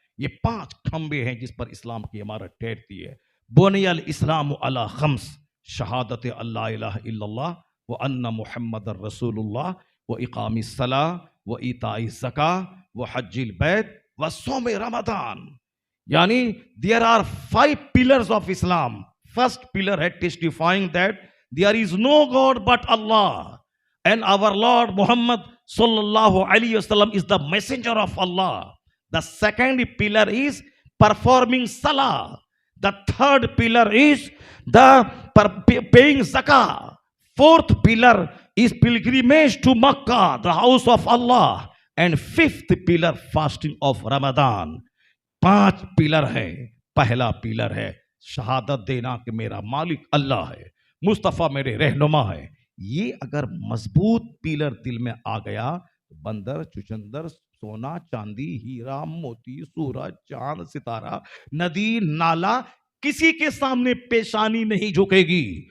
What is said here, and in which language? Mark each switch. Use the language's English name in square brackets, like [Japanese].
[Urdu] یہ 5 کھمبے ہیں جس پر اسلام کی عمارت ٹھہرتی ہے. [Arabic] بنی الاسلام علی 5: شہادت اللہ الہ الا اللہ و ان محمد الرسول اللہ و اقام الصلاۃ و ایتاء الزکاۃ و حج البیت و صوم رمضان. [English] یعنی there are 5 pillars of Islam. First pillar ہے testifying that there is no God but Allah and our Lord Muhammad sallallahu alaihi wasallam is the messenger of Allah. The second pillar is performing salah. The third pillar is the paying zakah. Fourth pillar is pilgrimage to Makkah, the house of Allah. And fifth pillar, fasting of Ramadan. [Urdu] 5 pillar ہے. پہلا pillar ہے شہادت دینا کہ میرا مالک اللہ ہے، مصطفیٰ میرے رہنما ہے. یہ اگر مضبوط پلر دل میں آ گیا تو بندر، چچندر، سونا چاندی، ہیرا موتی، سورج، چاند، ستارہ، ندی، نالا، کسی کے سامنے پیشانی نہیں جھکے گی.